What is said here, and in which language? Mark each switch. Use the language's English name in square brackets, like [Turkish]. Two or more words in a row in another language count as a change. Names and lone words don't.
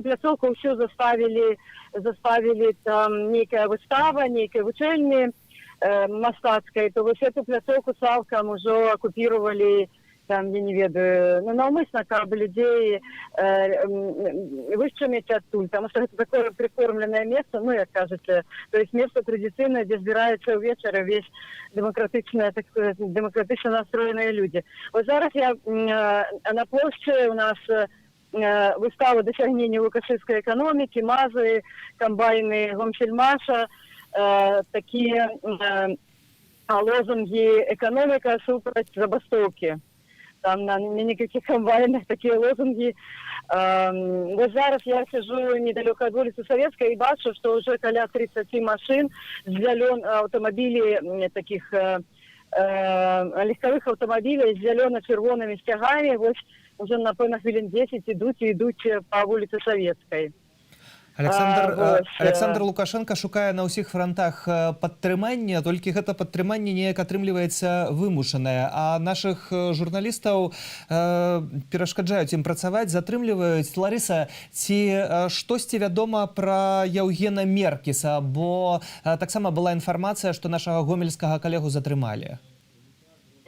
[Belarusian] пляцоўку ўсё заставілі там нейкая выстава, нейкай вучэльні мастацкай, то вось эту пляцоўку цалкам ужо акупіравалі, там, я не ведаю, наўмысна, каб людзей вышчаміць адтуль, [Russian] потому что это такое прикормленное место, [Belarusian] як кажаце, [Russian] то есть место традиционное, где збираются ўвечары весь демократично настроенные люди. Вот зараз я на площади, у нас выстава досягнений лукашистской экономики, мазы, комбайны Гомсельмаша, такие лозунги «экономика супраць забастовки». Там на никаких комбайнах такие лозунги. Вот зараз я сижу недалеко от улицы Советской и бачу, что уже каля 30 машин, автомобилей, таких легковых автомобилей с зелено-червонными стягами, вот уже [Belarusian] напэўна хвілін [Russian] 10 идут по улице Советской. [Belarusian] Александр Лукашенко шукае на ўсіх фронтах падтрымання, толькі гэта падтрыманне неяк атрымліваецца вымушанае, а нашых журналістаў перашкаджаюць ім працаваць, затрымліваюць. Ларыса, ці штосьці вядома пра Яўгена Меркіса, бо таксама была інфармацыя, што нашага гомельскага калегу затрымалі.